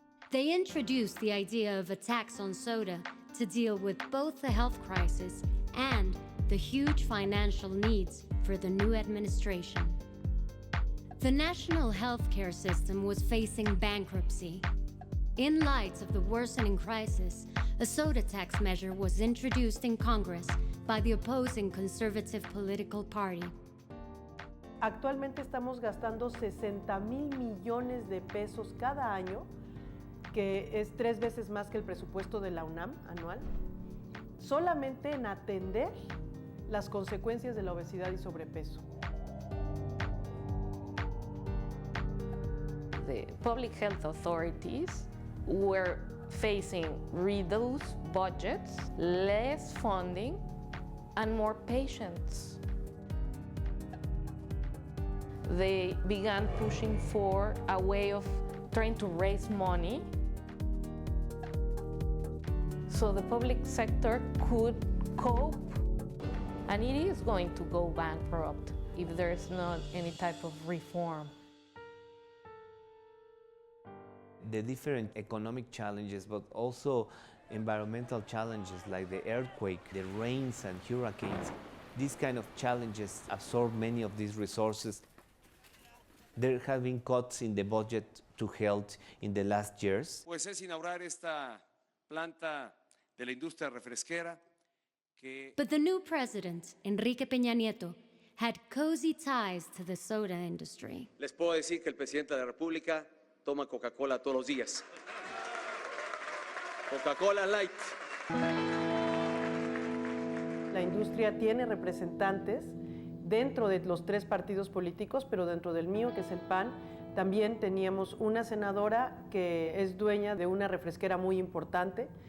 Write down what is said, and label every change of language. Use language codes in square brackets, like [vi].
[en] They introduced the idea of a tax on soda to deal with both the health crisis and the huge financial needs for the new administration. The national healthcare system was facing bankruptcy. In light of the worsening crisis, a soda tax measure was introduced in Congress by the opposing conservative political party. [es] Actualmente estamos gastando 60,000 millones de pesos cada año, que es 3 veces más que el presupuesto de la UNAM anual, solamente en atender las consecuencias de la obesidad y sobrepeso. [en] The public health authorities were facing reduced budgets, less funding, and more patients. They began pushing for a way of trying to raise money so the public sector could cope, and it is going to go bankrupt if there's not any type of reform. The different economic challenges, but also environmental challenges like the earthquake, the rains and hurricanes, these kind of challenges absorb many of these resources. There have been cuts in the budget to health in the last years. [es] Pues es inaugurar esta planta de la industria refresquera que... [en] But the new president, Enrique Peña Nieto, had cozy ties to the soda industry. [es] Les puedo decir que el presidente de la República toma Coca-Cola todos los días. Coca-Cola Light. La industria tiene representantes dentro de los 3 partidos políticos, pero dentro del mío, que es el PAN, también teníamos una senadora que es dueña de una refresquera muy importante.